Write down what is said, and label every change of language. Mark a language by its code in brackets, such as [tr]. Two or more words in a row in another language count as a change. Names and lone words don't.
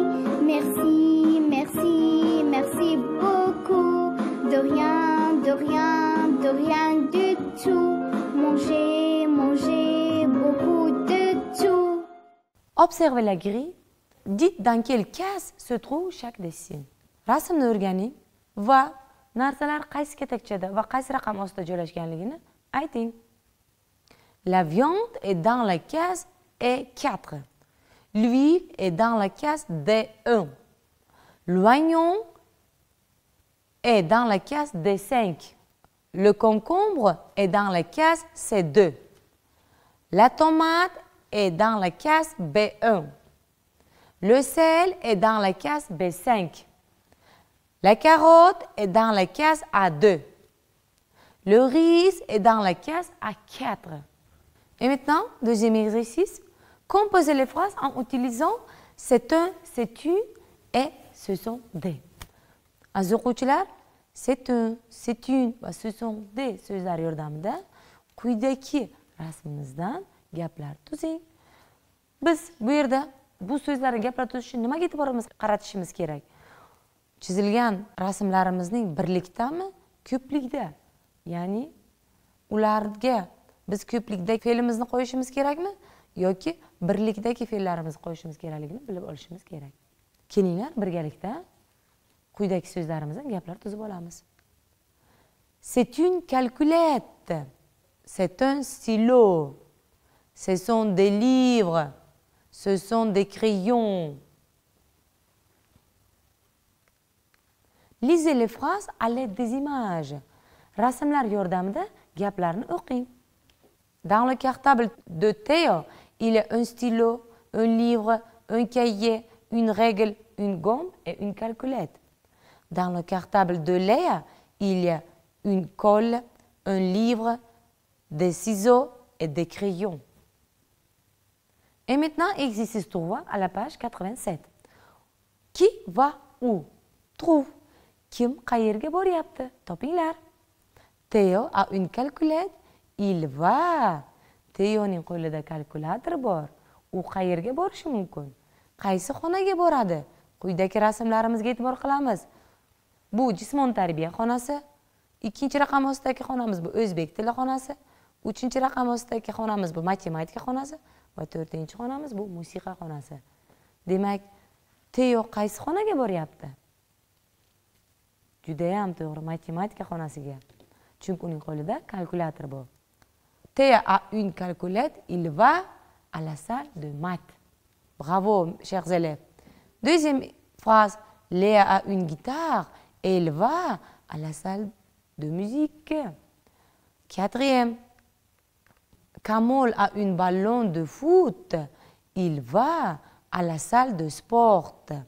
[fr] Merci, merci, merci beaucoup. De rien du tout. Mangez beaucoup de tout. Observez la grille. Dites dans quelle case se trouve chaque dessin. [uz] Rasmni o'rganing va narsalar qaysi katakchada va qaysi raqam ostida joylashganligini ayting. [fr] La viande est dans la case E4. L'huile est dans la case D1. L'oignon est dans la case D5. Le concombre est dans la case C2. La tomate est dans la case B1. Le sel est dans la case B5. La carotte est dans la case A2. Le riz est dans la case A4. Et maintenant, deuxième exercice. Composez les phrases en utilisant c'est un, c'est une et ce sont des. [uz] Aziz o'quvchilar, [fr] c'est un, c'est une [uz] va [fr] ce sont des [uz] so'zlar yordamida quyidagi rasmimizdan gaplar tuzing. Biz bu yerda bu so'zlarni gaplar tuzish uchun nimaga e'tiborimizni qaratishimiz kerak? Chizilgan rasmlarimizning birlikdami, ko'plikda? Ya'ni ularga biz ko'plikdagi fe'limizni qo'yishimiz kerakmi yoki birlikdagi fe'llarimizni qo'yishimiz kerakligini bilib olishimiz kerak. Kelinglar birgalikda quyidagi so'zlarimizdan gaplar tuzib olamiz. [fr] C'est une calculette. C'est un stylo. Ce sont des livres. Ce sont des crayons. Lisez les phrases à l'aide des images. [uz] Rasmlar yordamida gaplarni o'qing. [fr] Dans le cartable de Théo, il y a un stylo, un livre, un cahier, une règle, une gomme et une calculette. Dans le cartable de Léa, il y a une colle, un livre, des ciseaux et des crayons. Et maintenant, exercice 3 à la page 87. Qui va où? Trouve. [uz] Kim qayerga boryapti? Topinglar. [fr] Théo a une calculette. Il va. [uz] Théoning qo'lida kalkulyator bor. U qayerga borishi mumkin? Qaysi xonaga boradi? Quyidagi rasmlarimizga e'tibor qilamiz. Bu jismoniy tarbiya xonasi. Ikkinchi raqam ostidagi xonamiz bu o'zbek tili xonasi. Uchinchi raqam ostidagi xonamiz bu matematika xonasi va to'rtinchi xonamiz bu musiqa xonasi. Demak, Teo qaysi xonaga boryapti? Juda ham to'g'ri, matematika xonasiga. Chunki uning qo'lida kalkulyator bor. [fr] Théo a une calculette, il va à la salle de maths. Bravo, chers élèves. Deuxième phrase, Léa a une guitare et elle va à la salle de musique. Quatrième, Kamol a un ballon de foot, il va à la salle de sport.